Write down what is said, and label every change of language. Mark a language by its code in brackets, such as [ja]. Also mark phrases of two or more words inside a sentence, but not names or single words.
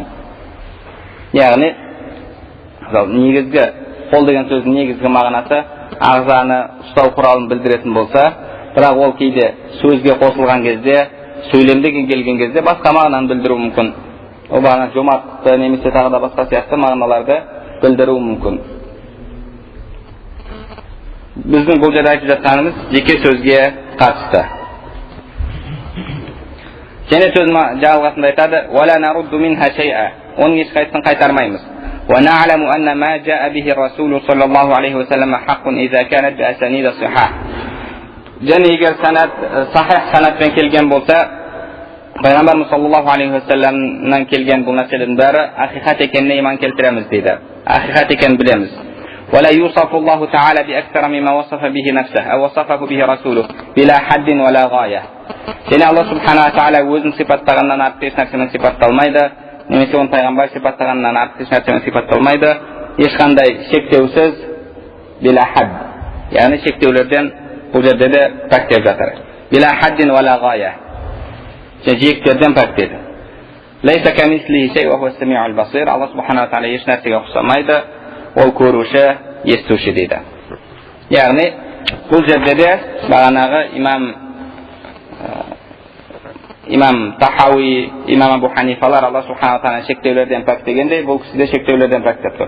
[kk] Яғни, негізгі қол деген сөздің негізгі мағынасы ағзаны ұстау құралын білдіретін болса, бірақ ол кейде сөзге қосылған кезде, сөйлемдегі келген кезде басқа мағынаны білдіру мүмкін. Ол бағана жомарттықты немесе тағы да басқа сияқты мағыналарды білдіру мүмкін. Біздің бұл жерде айтып жатқанымыз жеке сөзге қатысты. Және сөз жалғасында айтады: [ar] "ولا نرد منها شيئا", [kk] оның ешқайсысын қайтармаймыз. [ar] "ونعلم أن ما جاء به الرسول صلى الله عليه وسلم حق إذا كانت بالأسانيد الصحاح". [kk] Және егер санат сахих санатпен келген болса, пайғамбарымыз [ar] صلى الله عليه وسلم [kk] келген бұл нәрселердің бәрі ақиқат екеніне иман келтіреміз дейді. Ақиқат екенін білеміз. [ar] ولا يوصف الله تعالى بأكثر مما وصف به نفسه أو وصفه به رسوله بلا حد ولا غاية. [kk] Және Алла [ar] سبحانه وتعالى [kk] өзін сипаттағаннан артық еш нәрсемен сипатталмайды, немесе оны пайғамбар сипаттағаннан артық еш нәрсемен сипатталмайды, ешқандай шектеусіз, [ar] بلا حد, [kk] яғни шектеулерден бұл жерде де пәктеп жатыр. [ar] بلا حد ولا غاية, [kk] жиектерден пәктеді. [ar] ليس كمثله شيء وهو السميع البصير. [kk] Алла [ar] سبحانه وتعالى [kk] еш нәрсеге ұқсамайды, ол көруші, естуші дейді. Яғни бұл жерде де бағанағы имам Тахауи, имам Абу Ханифалар Алла [ar] سبحانه وتعالى [kk] шектеулерден пәк дегенде, бұл кісі де шектеулерден пәктеп тұр.